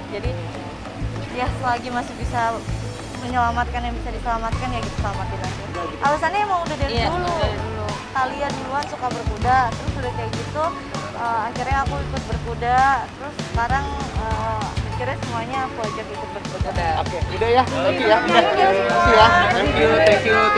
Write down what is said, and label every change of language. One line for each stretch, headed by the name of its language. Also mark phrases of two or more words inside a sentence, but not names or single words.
Indonesian: Jadi ya selagi masih bisa menyelamatkan yang bisa diselamatkan ya kita selamatin aja. Alasannya emang udah dari dulu. Talia duluan suka berkuda, terus udah kayak gitu akhirnya aku ikut berkuda, terus sekarang akhirnya semuanya aku ajak ikut berkuda. Oke, udah ya.
English: Thank you ya. Thank you ya. Thank you.